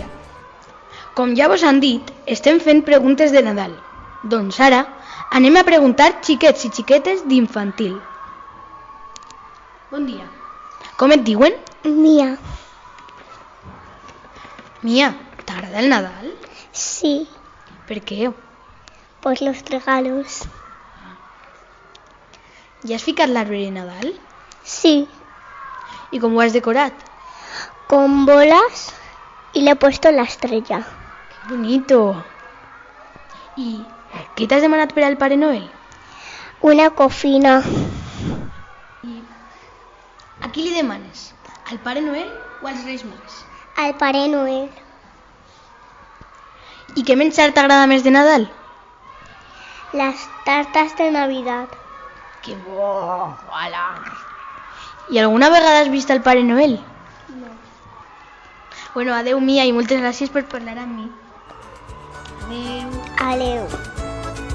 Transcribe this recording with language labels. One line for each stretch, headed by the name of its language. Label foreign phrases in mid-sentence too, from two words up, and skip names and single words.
Catalan: Com ja vos han dit, estem fent preguntes de Nadal. Doncs ara anem a preguntar xiquets i xiquetes d'infantil. Bon dia. Com et diuen? Mia. Mia, t'agrada el Nadal? Sí. Per què?
Spanish: Pues los regalos.
Catalan: Ja has ficat l'arbre de Nadal? Sí. I com ho has decorat?
Spanish: Con bolas y le he puesto la estrella.
Catalan: Que bonito. I què t'has demanat per al Pare Noel? Una cofina. A qui li demanes? Al Pare Noel o als Reis Mags? Al Pare Noel. I què menjar t'agrada més de Nadal?
Spanish: Las tartas de Navidad.
Catalan: Que bo! Hola! I alguna vegada has vist el Pare Noel? No. Bueno, adeu Mia i moltes gràcies per parlar amb mi. Adeu. Adeu.